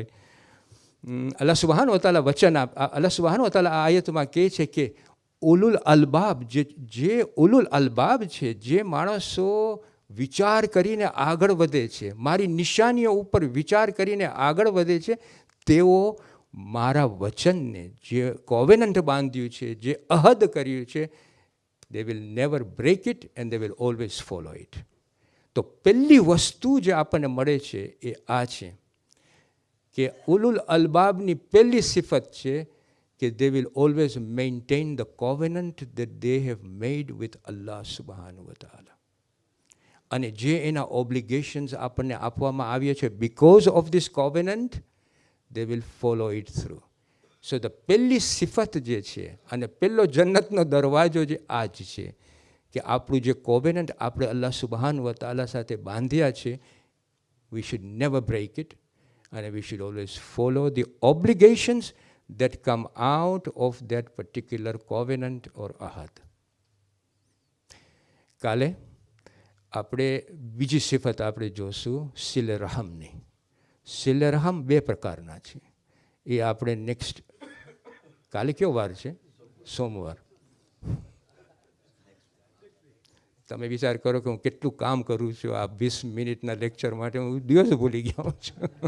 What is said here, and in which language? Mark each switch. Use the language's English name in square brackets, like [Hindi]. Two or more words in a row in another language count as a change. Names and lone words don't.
[Arabic] الله سبحان و تعالى الله سبحان و تعالى [Gujarati] આ આયતમાં કહે છે કે [Arabic] أولو الألباب, [Gujarati] જે [Arabic] أولو الألباب [Gujarati] છે, જે માણસો વિચાર કરીને આગળ વધે છે, મારી નિશાનીઓ ઉપર વિચાર કરીને આગળ વધે છે, તેઓ મારા વચનને, જે કોવેનન્ટ બાંધ્યું છે, જે અહદ કર્યું છે, [English] they will never break it and they will always follow it. [Gujarati] તો પહેલી વસ્તુ જે આપણને મળે છે એ આ છે કે [Arabic] أولو الألباب [Gujarati] પહેલી સિફત છે કે [English] they will always maintain the covenant that they have made with [Arabic] الله سبحانه وتعالى. [Gujarati] અને જે એના ઓબ્લિગેશન્સ આપણને આપવામાં આવ્યા છે, [English] because of this covenant they will follow it through. so the [Gujarati] પહેલી સિફત જે છે અને પહેલો જન્નતનો દરવાજો જે આ જ છે કે આપણું જે કોવેનન્ટ આપણે [Arabic] الله سبحان و تعالى [Gujarati] સાથે બાંધ્યા છે, [English] we should never break it and we should always follow the obligations that come out of that particular covenant or ahad. [Gujarati] કાલે આપણે બીજી સિફત આપણે જોશું સિલે રહમની. સિલે રહમ બે પ્રકારના છે. એ આપણે નેક્સ્ટ, કાલે કયો વાર છે? સોમવાર. તમે વિચાર કરો કે હું કેટલું કામ કરું છું આ 20 મિનિટના લેક્ચર માટે, હું દિવસ ભૂલી ગયો છું.